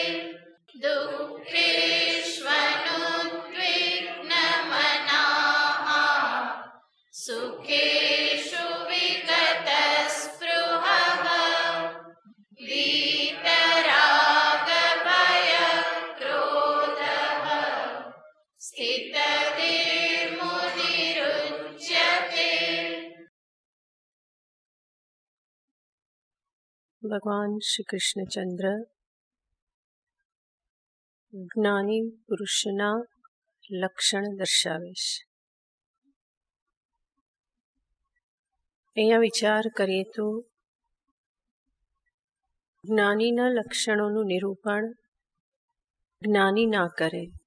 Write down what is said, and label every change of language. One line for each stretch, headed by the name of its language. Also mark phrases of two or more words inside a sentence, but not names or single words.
Sanskrit: दुःखेष्वनुद्विग्नमनाः सुखेषु विगतस्पृहः वीतरागभयक्रोधः स्थितधीर्मुनिरुच्यते।
Gujarati: भगवान श्री कृष्णचंद्र જ્ઞાની પુરુષના લક્ષણ દર્શાવે છે. અહીંયા વિચાર કરીએ તો જ્ઞાનીના લક્ષણોનું નિરૂપણ જ્ઞાની ના કરે,